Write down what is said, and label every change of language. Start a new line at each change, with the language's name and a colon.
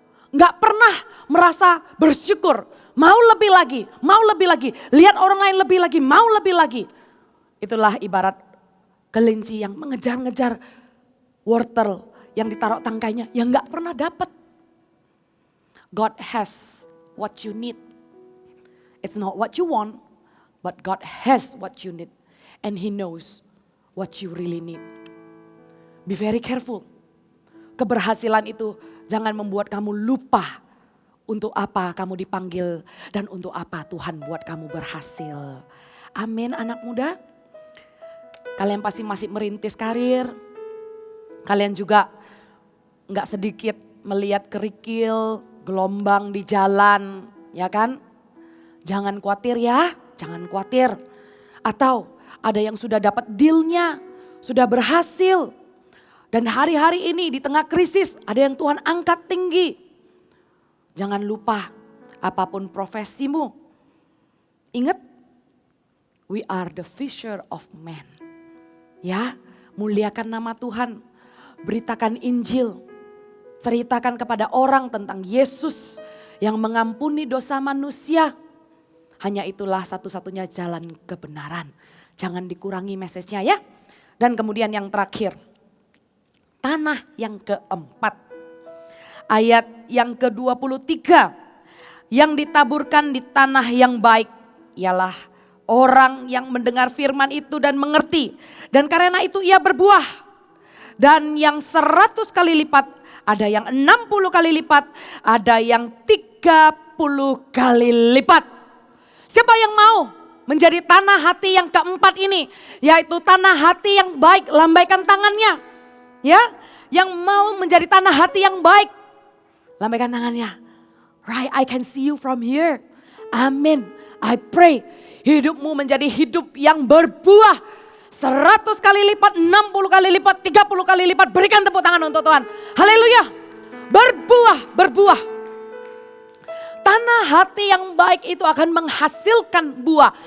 Indonesian: Gak pernah merasa bersyukur. Mau lebih lagi, mau lebih lagi. Lihat orang lain lebih lagi, mau lebih lagi. Itulah ibarat kelinci yang mengejar-ngejar wortel yang ditaruh tangkainya yang gak pernah dapat.
English: God has what you need. It's not what you want, but God has what you need. And He knows what you really need. be very careful.
Indonesian: Keberhasilan itu jangan membuat kamu lupa untuk apa kamu dipanggil dan untuk apa Tuhan buat kamu berhasil. Amin anak muda. Kalian pasti masih merintis karir. Kalian juga gak sedikit melihat kerikil, gelombang di jalan, ya kan? Jangan khawatir ya, jangan khawatir. Atau ada yang sudah dapat dealnya, sudah berhasil. Dan hari-hari ini di tengah krisis ada yang Tuhan angkat tinggi. Jangan lupa apapun profesimu. Ingat,
English: we are the fisher of men.
Indonesian: Ya, muliakan nama Tuhan. Beritakan Injil. Ceritakan kepada orang tentang Yesus yang mengampuni dosa manusia. Hanya itulah satu-satunya jalan kebenaran. Jangan dikurangi message-nya ya. Dan kemudian yang terakhir. Tanah yang keempat. Ayat yang ke-23. Yang ditaburkan di tanah yang baik. Ialah orang yang mendengar firman itu dan mengerti. Dan karena itu ia berbuah. Dan yang 100 kali lipat. Ada yang 60 kali lipat. Ada yang 30 kali lipat. Siapa yang mau menjadi tanah hati yang keempat ini? Yaitu tanah hati yang baik. Lambaikan tangannya. Ya, yang mau menjadi tanah hati yang baik. Lambaikan tangannya.
English: Right, I can see you from here.
Indonesian: Amin.
English: I pray
Indonesian: hidupmu menjadi hidup yang berbuah. 100 kali lipat, 60 kali lipat, 30 kali lipat. Berikan tepuk tangan untuk Tuhan. Haleluya. Berbuah, berbuah. Tanah hati yang baik itu akan menghasilkan buah.